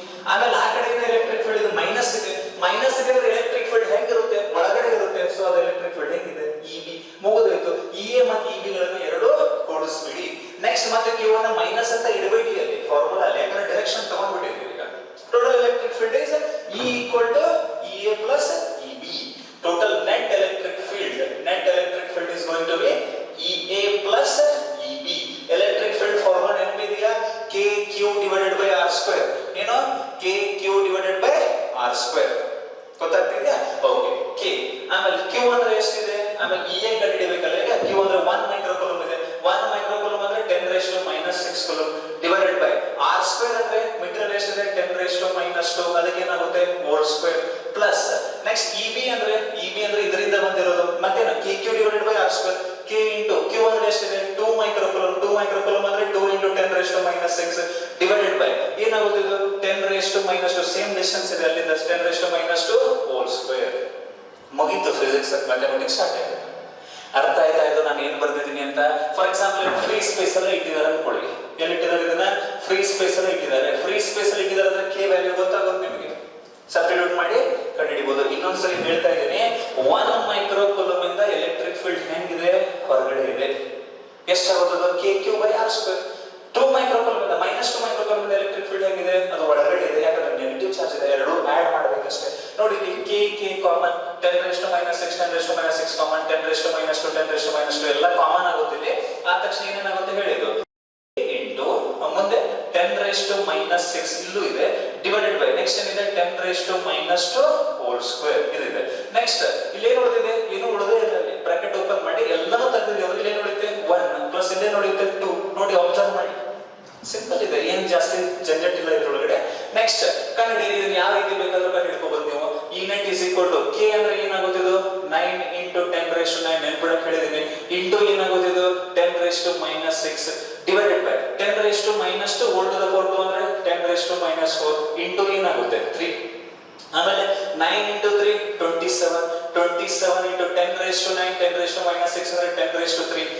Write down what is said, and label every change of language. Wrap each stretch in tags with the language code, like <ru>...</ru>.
<kn>ಆಮೇಲೆ ಆ ಕಡೆ ಇದೆ ಎಲೆಕ್ಟ್ರಿಕ್ ಫೀಲ್ಡ್, ಇದು ಮೈನಸ್ ಇದೆ. ಮೈನಸ್ ಇದೆ ಅಂದ್ರೆ ಎಲೆಕ್ಟ್ರಿಕ್ ಫೀಲ್ಡ್ ಹೆಂಗಿರುತ್ತೆ, ಒಳಗಡೆ ಇರುತ್ತೆ. ಸೊ ಅದು ಎಲೆಕ್ಟ್ರಿಕ್ ಫೀಲ್ಡ್ ಹೆಂಗಿದೆ, EB. ಮುಗಿದೋಯ್ತು. EA ಮತ್ತು EB ಗಳನ್ನು ಎರಡು ಕೂಡಿಸ್ಬಿಡಿ. ನೆಕ್ಸ್ಟ್ ಮತ್ತೆ Q ಅನ್ನ ಮೈನಸ್ ಅಂತ ಇಡಬೇಡಿ ಅಲ್ಲಿ ಫಾರ್ಮುಲಾ ಅಲ್ಲಿ, ಯಾಕಂದ್ರೆ ಡೈರೆಕ್ಷನ್ ತಗೊಂಡ್ಬಿಟ್ಟಿದ್ದೀವಿ ಈಗ.</kn> <en>Total electric field is E equal to EA plus EB. Total net electric field is going to be EA plus EB. Electric field formula</en> <kn>ನೆನಪಿದೆಯಾ,</kn> <en>KQ divided by R square. ಏನು, KQ divided by R square.</en> <kn>ಗೊತ್ತಾಗ್ತಿದೆಯಾ? Okay. K ಆಮೇಲೆ Q ಅಂದ್ರೆ ಎಷ್ಟಿದೆ, ಆಮೇಲೆ EA ಕಂಡುಹಿಡಿಯಬೇಕಲ್ಲ. ಈಗ Q ಅಂದ್ರೆ 1 ಮೈಕ್ರೋಕೂಲಂಬ್ ಇದೆ. 1 ಮೈಕ್ರೋಕೂಲಂಬ್ ಅಂದ್ರೆ 10⁻⁻6 coulomb divided by R square ಅಂದ್ರೆ ಮೀಟರ್ ಎಷ್ಟಿದೆ, 10⁻⁻². ಅದಕ್ಕೆ ಏನಾಗುತ್ತೆ, volt square. Plus next EB ಅಂದ್ರೆ ಇದರಿಂದ ಬಂದಿರೋದು ಮತ್ತೇನು,</kn> <en>KQ divided by R square.</en> <kn>K into Q ಅಂದ್ರೆ ಎಷ್ಟಿದೆ, 2 ಮೈಕ್ರೋಕೂಲಂಬ್. 2 ಮೈಕ್ರೋಕೂಲಂಬ್ ಅಂದ್ರೆ 2 into 10⁻⁻6 ಡಿವೈಡೆಡ್ ಬೈ ಏನಾಗುತ್ತೆ, ಇದು 10⁻⁻². ಸೇಮ್ ಡಿಸ್ಟೆನ್ಸ್ ಇದೆ ಅಲ್ಲಿಂದ, 10⁻⁻² ಹೋಲ್ ಸ್ಕ್ವೇರ್. ಮುಗೀತು, ಫಿಸಿಕ್ಸ್ ಮ್ಯಾಥಮೆಟಿಕ್ಸ್ ಸ್ಟಾರ್ಟ್ ಆಗಿದೆ. ಅರ್ಥ ಆಯ್ತಾ ಇದು ನಾನು ಏನು ಬರ್ದಿದ್ದೀನಿ ಅಂತ? ಫಾರ್ ಎಕ್ಸಾಂಪಲ್ ಫ್ರೀ ಸ್ಪೇಸ್ ಅಲ್ಲಿ ಇಟ್ಟಿದ್ದಾರೆ ಅನ್ಕೊಳ್ಳಿ. ಎಲ್ಲಿ ಇಟ್ಟಿದ್ದಾರೆ ಇದನ್ನ, ಫ್ರೀ ಸ್ಪೇಸ್ ಅಲ್ಲಿ ಇಟ್ಟಿದ್ದಾರೆ. ಫ್ರೀ ಸ್ಪೇಸ್ ಅಲ್ಲಿ ಇಟ್ಟಿದ್ದಾರೆ ಅಂದ್ರೆ K ವ್ಯಾಲ್ಯೂ ಗೊತ್ತಾಗುತ್ತೆ ನಿಮಗೆ, ಸಬ್ಸ್ಟಿಟ್ಯೂಟ್ ಮಾಡಿ ಕಂಡುಹಿಡಿಬಹುದು. ಇನ್ನೊಂದ್ಸರಿ ಹೇಳ್ತಾ ಇದ್ದೀನಿ, 1 ಮೈಕ್ರೋಕೂಲಂಬ್ ಇಂದ ಎಲೆಕ್ಟ್ರಿಕ್ ಫೀಲ್ಡ್ ಹೆಂಗಿದೆ, ಹೊರಗಡೆ ಇದೆ. ಎಷ್ಟಾಗುತ್ತದೆ,</kn> <en>KQ by R square.</en> <kn>2 ಮೈಕ್ರೋಕೂಲಂಬ್ ಇಂದ -2 ಮೈಕ್ರೋಕೂಲಂಬ್ ಇಂದ ಎಲೆಕ್ಟ್ರಿಕ್ ಫೀಲ್ಡ್ ಹೆಂಗಿದೆ, ಅದು ಒಳಗಡೆ ಇದೆ. ಯಾಕಂದ್ರೆ ನೆಗೆಟಿವ್ ಚಾರ್ಜ್ ಇದೆ, ಎರಡು ಆಡ್ ಮಾಡಬೇಕಷ್ಟೇ. ನೋಡಿ ಇಲ್ಲಿ K ಕಾಮನ್, 10⁻⁻6 10⁻⁻6 ಕಾಮನ್, 10⁻⁻², 10⁻⁻² ಎಲ್ಲ ಕಾಮನ್ ಆಗುತ್ತಿದೆ. ಆದ ತಕ್ಷಣ ಏನೇನಾಗುತ್ತೆ ಹೇಳಿದ್ದು, ಇಂಟು ಮುಂದೆ 10⁻⁻6 ಇಲ್ಲೂ ಇದೆ ಡಿವೈಡೆಡ್ ಬೈ ನೆಕ್ಸ್ಟ್ ಏನಿದೆ, 10⁻⁻² ಹೋಲ್ ಸ್ಕ್ವೇರ್ ಇದಿದೆ. ನೆಕ್ಸ್ಟ್ ಇಲ್ಲಿ ಏನು ಉಳಿದಿದೆ, ಏನು ಉಳಿದೇ ಇಲ್ಲ. ಅಲ್ಲಿ ಬ್ರಾಕೆಟ್ ಓಪನ್ ಮಾಡಿ ಎಲ್ಲನೂ ತೆಗೆದಿದೆ. ಅಂದ್ರೆ ಇಲ್ಲಿ ಏನು ಉಳಿಯುತ್ತೆ, 1 ಪ್ಲಸ್ ಇಲ್ಲಿ ಉಳಿಯುತ್ತೆ 2. ನೋಡಿ ಅಬ್ಸರ್ವ್ ಮಾಡಿ, ಸಿಂಪಲ್ ಇದೆ, ಏನು ಜಾಸ್ತಿ ಜಂಜಟ್ ಇಲ್ಲ ಇದ್ರೊಳಗಡೆ. ನೆಕ್ಸ್ಟ್ ಕಂಡುಹಿಡಿಯಿರಿ, ಇದನ್ನ ಯಾವ ರೀತಿ ಬೇಕಾದ್ರೂ ಕಂಡುಹಿಡ್ಕೋಬಹುದು ನೀವು.</kn> <en>E net is equal to</en> <kn>K ಅಂದ್ರೆ ಏನಾಗುತ್ತೆ, ಇದು 9 into 10⁻⁹ ನೆನ್ಪಿಡಕ್ ಹೇಳಿದೀನಿ. ಇಂಟು ಏನಾಗುತ್ತೆ, ಇದು 10⁻⁻6 divided by 10⁻⁻² whole to the power 2 ಅಂದ್ರೆ 10⁻⁻4 ಇಂಟು ಏನಾಗುತ್ತೆ 3. ಆಮೇಲೆ 9 into 3 27. 27 into 10⁻⁹ 10⁻⁻6 ಅಂದ್ರೆ 10⁻3.</kn>